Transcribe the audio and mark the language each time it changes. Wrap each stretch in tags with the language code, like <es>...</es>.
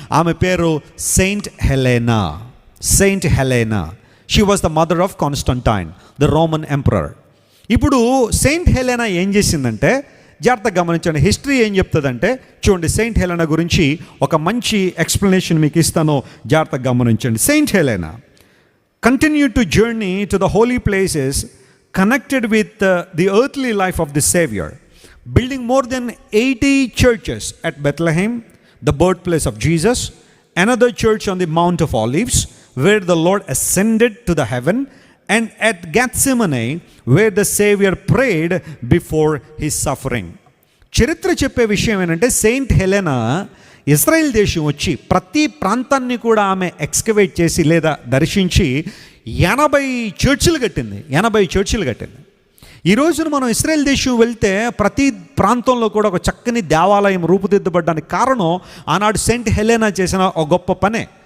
<te>ఆమె పేరు</te> <en>Saint Helena. Saint Helena, she was the mother of Constantine, the Roman emperor.</en> <te>ఇప్పుడు Saint Helena ఏం చేసిందంటే, జాగ్రత్తగా గమనించండి, హిస్టరీ ఏం చెప్తుందంటే చూడండి. సెయింట్ హెలెనా గురించి ఒక మంచి ఎక్స్ప్లెనేషన్ మీకు ఇస్తాను, జాగ్రత్తగా గమనించండి.</te> <en>Saint Helena continued to journey to the holy places connected with the earthly life of the Savior, building more than 80 churches at Bethlehem, the birthplace of Jesus, another church on the Mount of Olives, where the Lord ascended to the heaven, and at Gethsemane, where the Savior prayed before his suffering.</en> <te>చరిత్ర చెప్పే విషయం ఏంటంటే Saint Helena Israel దేశం వచ్చి ప్రతి ప్రాంతాన్ని కూడా ఆమె ఎక్స్కవేట్ చేసి లేదా దర్శించి 80 చర్చిలు కట్టింది. 80 చర్చిలు కట్టింది. ఈ రోజున మనం ఇజ్రాయెల్ దేశం వెళ్తే ప్రతి ప్రాంతంలో కూడా ఒక చక్కని దేవాలయం రూపుదిద్దబడ్డానికి కారణం ఆనాడు సెయింట్ హెలెనా చేసిన ఒక గొప్ప పనే.</te>